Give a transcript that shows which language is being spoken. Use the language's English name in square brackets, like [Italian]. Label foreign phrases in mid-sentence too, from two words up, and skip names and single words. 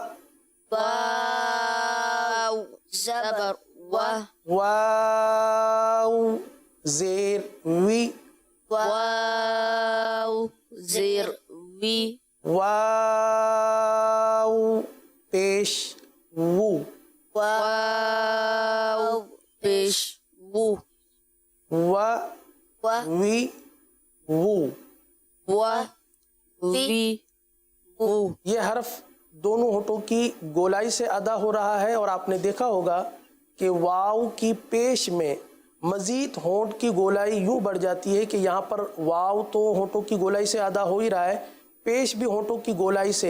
[Urdu] واو زبر و، واو زیر وی، واو زیر وی، واو پیش وو، واو پیش وو، و وی وو. و وی وو. یہ حرف دونوں ہونٹوں کی گولائی سے ادا ہو رہا ہے، اور آپ نے دیکھا ہوگا کہ واو کی پیش میں مزید ہونٹ کی گولائی یوں بڑھ جاتی ہے کہ یہاں پر واو تو ہونٹوں کی گولائی سے ادا ہو ہی رہا ہے، پیش بھی ہونٹوں کی گولائی سے.